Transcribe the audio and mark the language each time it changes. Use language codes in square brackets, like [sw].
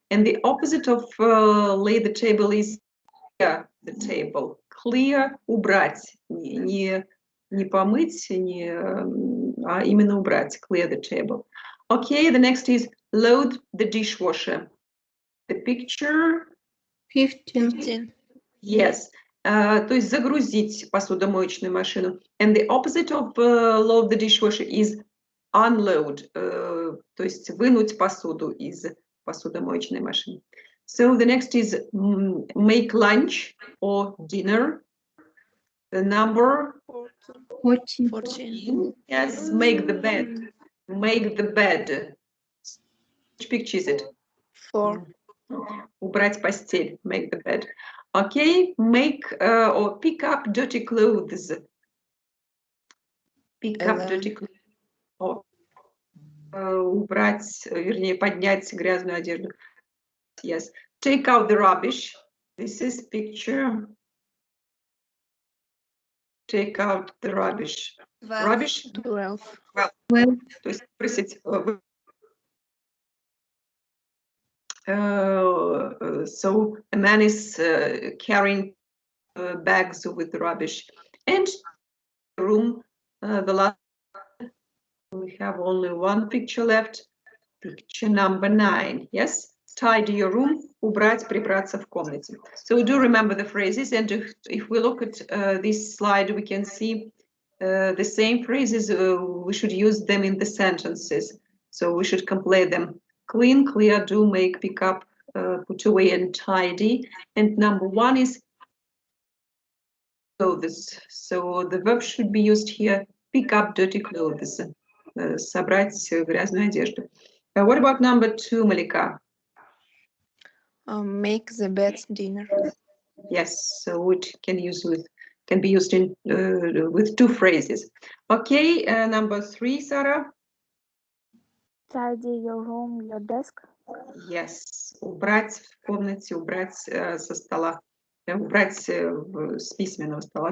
[en] And the opposite of lay the table is clear the table. [ru] Clear – убрать. Не помыть, а именно убрать. [en] Clear the table. Okay, the next is load the dishwasher. The picture. 15. Yes. [ru] То есть загрузить посудомоечную машину. [en] And the opposite of load the dishwasher is unload. [ru] То есть вынуть посуду из посудомоечной машины. [en] So the next is make lunch or dinner. The number 14. Yes, make the bed. Make the bed. Which picture is it? 4. [ru] Убрать постель. [en] Make the bed. Okay, make or pick up dirty clothes. Pick up dirty clothes. [ru] Убрать, вернее, поднять грязную одежду. [en] Yes. Take out the rubbish. This is picture. Take out the rubbish. 12. Rubbish? 12. [ru] Well, то есть спросить. [en] So a man is carrying bags with rubbish. And room, the last, we have only one picture left. Picture number 9. Yes, tidy your room, [ru] убрать, прибраться в комнате. [en] So do remember the phrases, and if we look at this slide, we can see the same phrases. We should use them in the sentences. So we should complete them. Clean, clear, do, make, pick up, put away, and tidy. And number 1 is clothes. So the verb should be used here. Pick up dirty clothes. [ru] Собрать грязную одежду. [en] What about number 2, Malika? Make the bed dinner. Yes, so it can be used in with 2 phrases. Okay, number 3, Sarah. Tidy your room, your desk. [ru] Yes, убрать в комнате, убрать со стола, убрать с письменного стола.